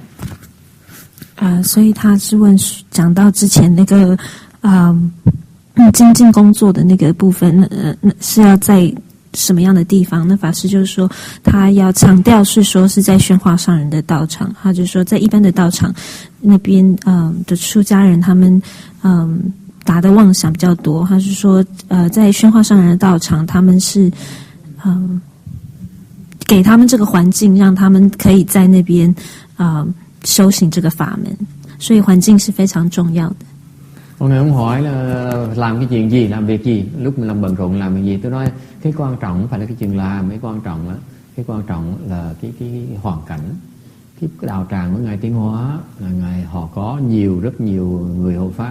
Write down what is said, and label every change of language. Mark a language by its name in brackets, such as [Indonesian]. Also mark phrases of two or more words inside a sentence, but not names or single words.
[Chinese] 所以他是讲到之前那个精进工作的那个部分，是要在什么样的地方？那法师就是说，他要强调是说是在宣化上人的道场，他就说在一般的道场那边的出家人他们打的妄想比较多，他是说在宣化上人的道场，他们是给他们这个环境，让他们可以在那边修行这个法门，所以环境是非常重要的。 [Vietnamese] Mọi người không hỏi là làm cái chuyện gì, làm việc gì, lúc mình làm bận rộn làm việc gì, tôi nói cái quan trọng không phải là cái chuyện làm, cái quan trọng là cái hoàn cảnh. Cái đạo tràng của ngài Tiến Hóa là ngài họ có rất nhiều người hộ pháp.